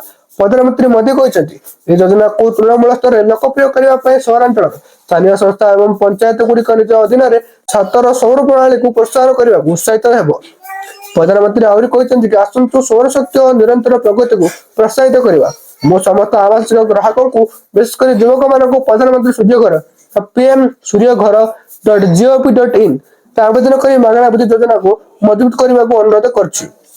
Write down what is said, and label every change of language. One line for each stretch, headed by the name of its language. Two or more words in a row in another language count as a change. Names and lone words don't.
Odia: ପ୍ରଧାନମନ୍ତ୍ରୀ ମୋଦି କହିଛନ୍ତି ଏହି ଯୋଜନାକୁ ତୃଣମୂଳ ସ୍ତରରେ ଲୋକପ୍ରିୟ କରିବା ପାଇଁ ସହରାଞ୍ଚଳର ସ୍ଥାନୀୟ ସଂସ୍ଥା ଏବଂ ପଞ୍ଚାୟତ ଗୁଡ଼ିକ ନିଜ ଅଧୀନରେ ଛାତର ସୌର ପ୍ରଣାଳୀକୁ ପ୍ରୋତ୍ସାହନ କରିବାକୁ ଉତ୍ସାହିତ ହେବ। ପ୍ରଧାନମନ୍ତ୍ରୀ ଆହୁରି କହିଛନ୍ତି କି ଆସନ୍ତୁ ସୌରଶକ୍ତି ଓ ନିରନ୍ତର ପ୍ରଗତିକୁ ପ୍ରୋତ୍ସାହିତ କରିବା। ମୁଁ ସମସ୍ତ ଆବାସିକ ଗ୍ରାହକଙ୍କୁ ବିଶେଷ କରି ଯୁବକମାନଙ୍କୁ ପ୍ରଧାନମନ୍ତ୍ରୀ ସୂର୍ଯ୍ୟ ଘର pm-suryaghar.gov.in ଆବେଦନ କରି ମାଗଣା ବିଦ୍ୟୁତ ଯୋଜନାକୁ ମଜବୁତ କରିବାକୁ ଅନୁରୋଧ କରୁଛି।